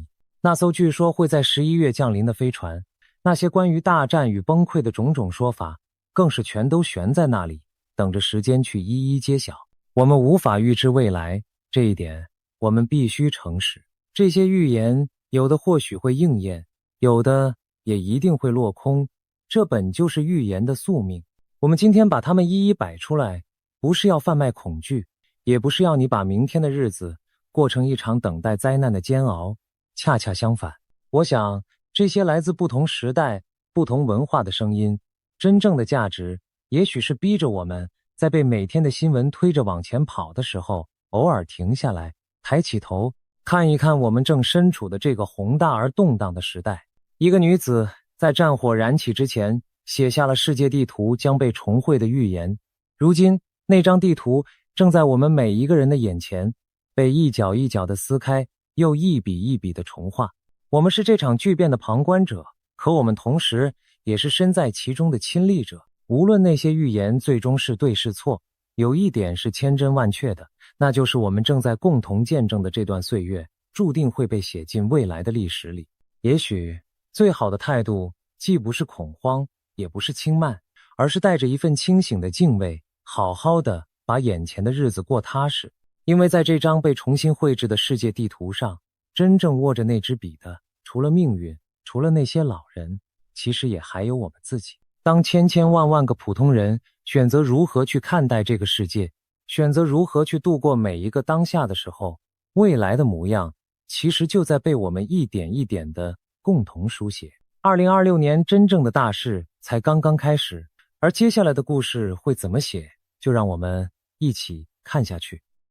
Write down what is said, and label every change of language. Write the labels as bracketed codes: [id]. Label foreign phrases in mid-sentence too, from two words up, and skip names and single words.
[zh] 那艘據說會在11月降臨的飛船，那些關於大戰與崩潰的種種說法，更是全都懸在那裡，等着時間去一一揭曉。我們無法預知未來，這一點我們必須誠實。這些預言有的或許會應驗，有的也一定會落空，這本就是預言的宿命。我們今天把它們一一擺出來，不是要販賣恐懼，也不是要你把明天的日子過成一場等待災難的煎熬。恰恰相反，我想這些來自不同時代、不同文化的聲音，真正的價值也許是逼着我們在被每天的新聞推着往前跑的時候，偶爾停下來，抬起頭，看一看我們正身處的這個宏大而動盪的時代。一個女子在戰火燃起之前寫下了世界地圖將被重繪的預言，如今那張地圖正在我們每一個人的眼前，被一角一角的撕開，又一筆一筆的重畫。我們是這場巨變的旁觀者，可我們同時也是身在其中的親歷者。無論那些預言最終是對是錯，有一點是千真萬確的，那就是我們正在共同見證的這段歲月，注定會被寫進未來的歷史裡。也許最好的態度既不是恐慌，也不是輕慢，而是帶着一份清醒的敬畏，好好的把眼前的日子過踏實。因為在這張被重新繪制的世界地圖上，真正握着那支筆的，除了命運，除了那些老人，其實也還有我們自己。當千千萬萬個普通人選擇如何去看待這個世界，選擇如何去度過每一個當下的時候，未來的模樣其實就在被我們一點一點的共同書寫。2026年真正的大事才剛剛開始，而接下來的故事會怎麼寫，就讓我們一起看下去。